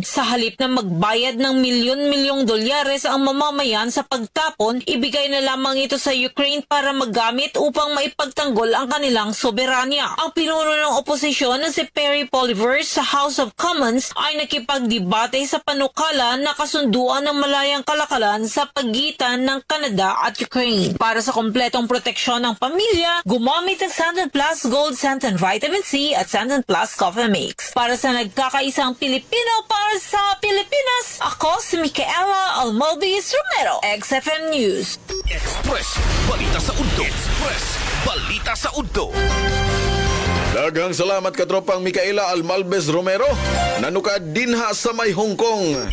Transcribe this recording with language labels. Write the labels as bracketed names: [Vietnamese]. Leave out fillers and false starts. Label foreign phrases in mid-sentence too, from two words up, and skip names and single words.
[Filipino] Sa halip na magbayad ng milyon-milyong dolyares ang mamamayan sa pagtapon, ibigay na lamang ito sa Ukraine para magamit upang maipagtanggol ang kanilang soberanya. Ang pinuno ng oposisyon na si Perry Poliver sa House of Commons ay nakipagdebate sa panukala na kasunduan ng malayang kalakalan sa pagitan ng Canada at Ukraine. Para sa kompletong proteksyon ng pamilya, gumamit ng Santan Plus Gold Santan Vitamin C at Santan Plus Coffee Mix. Para sa nagkakaisang Pilipino para sa Pilipinas, ako si Micaela Almalbes Romero, XFM News. [Cebuano] Express Balita sa udto. Express Balita sa udto. Daghang salamat katropang Micaela Almalbes Romero, nanukad dinha sa may Hong Kong.